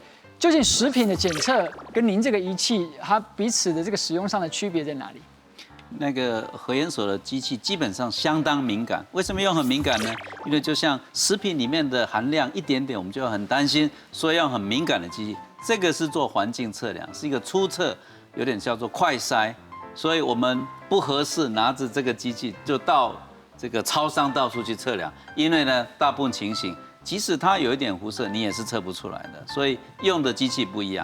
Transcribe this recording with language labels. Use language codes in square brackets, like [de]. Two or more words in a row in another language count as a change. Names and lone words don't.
[zh] 究竟食品的檢測跟您這個儀器，它彼此的這個使用上的區別在哪裡？那個核研所的機器基本上相當敏感，為什麼用很敏感呢？因為就像食品裡面的含量一點點，我們就很擔心，所以要很敏感的機器。這個是做環境測量，是一個初測，有點叫做快篩，所以我們不合適拿着這個機器就到這個超商到處去測量，因為呢，大部分情形。即使它有一點輻射，你也是測不出來的，所以用的機器不一樣。